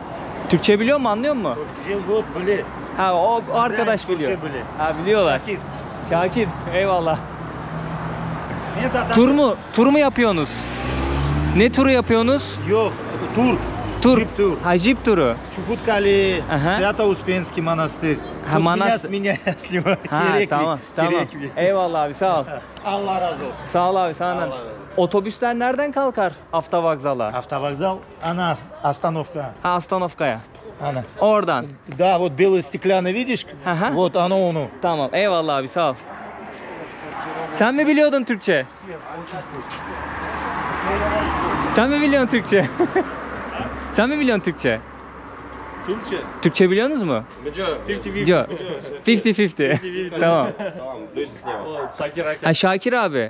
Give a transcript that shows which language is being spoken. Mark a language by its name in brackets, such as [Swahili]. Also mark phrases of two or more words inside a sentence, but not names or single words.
[Turkish] Türkçe biliyor mu, anlıyor mu? Ha o arkadaş biliyor. Ha biliyorlar. Şakir. Eyvallah. Tur mu yapıyorsunuz? Ne turu yapıyorsunuz? Yok, tur. Jip tur. Ha jip turu. [Russian] Чукоткали, Ага. Свято-Успенский монастырь. [Turkish] Ha, [Russian] Тут [Turkish] manastır. [Russian] меня сливают. [Turkish] Ha tamam. Eyvallah abi sağ ol. Allah razı olsun. Sağ ol abi sana. Allah razı olsun. Otobüsler nereden kalkar Автовокзала? [Russian] Автовокзал, она остановка. [Turkish] Ha Astanovka'ya. [Russian] Она. [Turkish] Oradan. [Russian] Да, вот белый стеклянный, видишь? Ага. Вот оно, оно. [Turkish] Tamam. Eyvallah abi sağ ol. Sen mi biliyordun Türkçe? Sen mi biliyorsun Türkçe? Sen mi biliyorsun Türkçe? Türkçe. Türkçe biliyorsunuz mu? Biliyorum. 50-50. Tamam. Ha Şakir abi.